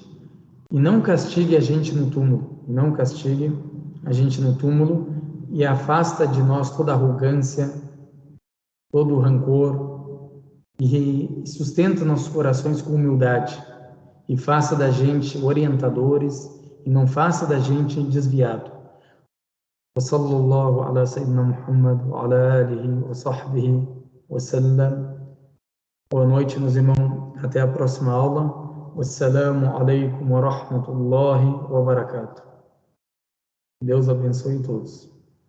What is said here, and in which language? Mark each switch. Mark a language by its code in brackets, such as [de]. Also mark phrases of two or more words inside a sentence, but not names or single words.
[pt] E não castigue a gente no túmulo. E afasta de nós toda arrogância, todo o rancor, e sustenta nossos corações com humildade. E faça da gente orientadores, e não faça da gente desviado. [ar] وصلى الله على سيدنا محمد وعلى آله وصحبه وسلم. [pt] Boa noite, meus irmãos. Até a próxima aula. [ar] والسلام عليكم ورحمة الله وبركاته. [pt] Deus abençoe todos.